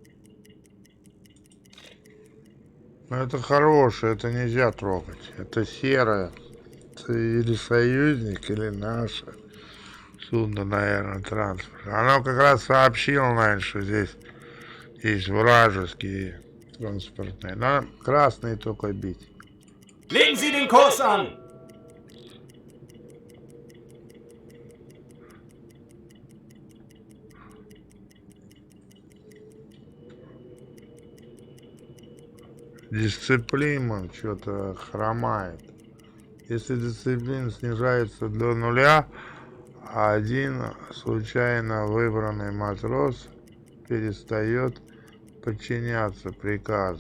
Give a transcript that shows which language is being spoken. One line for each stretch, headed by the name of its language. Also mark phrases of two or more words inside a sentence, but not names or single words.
Russian: Но это хорошее, это нельзя трогать. Это серое. Это или союзник, или наше судно, наверное, транспорт. Оно как раз сообщило, наверное, что здесь есть вражеские транспортные. Надо красные только бить.
German: Legen Sie den Kurs an!
Russian: Дисциплина что-то хромает. Если дисциплина снижается до нуля, один случайно выбранный матрос перестает подчиняться приказам.